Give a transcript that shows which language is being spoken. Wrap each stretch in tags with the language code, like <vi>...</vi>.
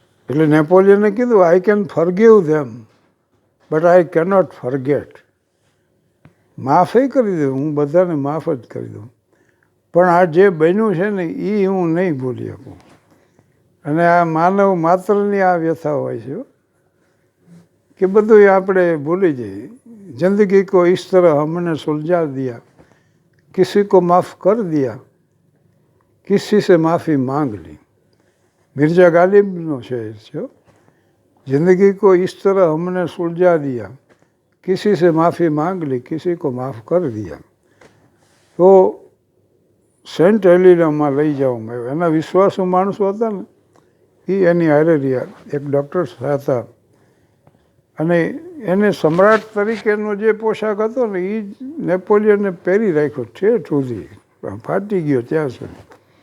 <gu>એટલે નેપોલિયને કીધું</gu> <en>I can forgive them but I cannot forget.</en> <gu>માફે કરી દઉં, હું બધાને માફ જ કરી દઉં, પણ આ જે બન્યું છે ને એ હું નહીં ભૂલી શકું. અને આ માનવ માત્રની આ વ્યથા હોય છે કે બધું આપણે ભૂલી જઈએ.</gu> <hi>જિંદગી કો ઇસ તરહ हमने सुलझा दिया, किसी को माफ़ कर दिया, किसी से माफ़ी मांग ली.</hi> <gu>मिर्जा गालिबનો શેર છે.</gu> <hi>जिंदगी को इस तरह हमने सुलझा दिया, किसी से माफ़ी मांग ली, किसी को माफ़ कर दिया.</hi> <gu>તો સેન્ટ હેલિનામાં લઈ જવામાં આવ્યો. એના વિશ્વાસુ માણસો હતા ને એ એની હારે રહ્યા, એક ડૉક્ટર હતા. અને એને સમ્રાટ તરીકેનો જે પોશાક હતો ને એ નેપોલિયને પહેરી રાખ્યો ઠેઠ સુધી, ફાટી ગયો ત્યાં સુધી.</gu>